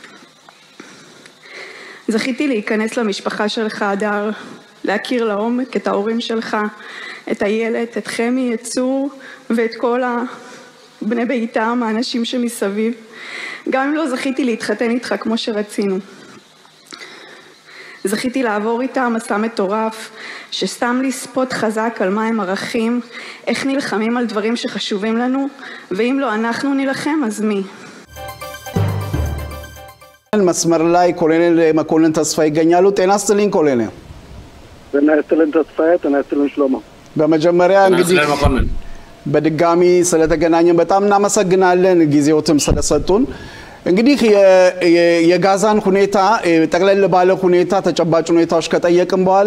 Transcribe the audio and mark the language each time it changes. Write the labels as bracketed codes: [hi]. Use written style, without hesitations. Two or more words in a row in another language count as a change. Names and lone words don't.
[he] זכיתי להיכנס למשפחה שלך, אדר, להכיר לעומק את ההורים שלך, את הילד, את חמי, את צור, ואת כל בני ביתם, האנשים שמסביב. גם אם לא זכיתי להתחתן איתך כמו שרצינו. זכיתי לעבור איתם מסע מטורף, ששם לי ספוט חזק על מה הם ערכים, איך נלחמים על דברים שחשובים לנו, ואם לא אנחנו נלחם, אז מי? [am] መስመር ላይ ኮሎኔል መኮንን ተስፋዬ ይገኛሉ። ጤና ይስጥልኝ ኮሎኔል። ጤና ይስጥልኝ ተስፋዬ። ጤና ይስጥልኝ ሽሎሞ። በመጀመሪያ እንግዲህ በድጋሚ ስለተገናኘን በጣም እናመሰግናለን ጊዜዎትም ስለሰጡን። እንግዲህ የጋዛን ሁኔታ ጠቅለል ባለ ሁኔታ ተጨባጭ ሁኔታዎች ከጠየቅን በኋላ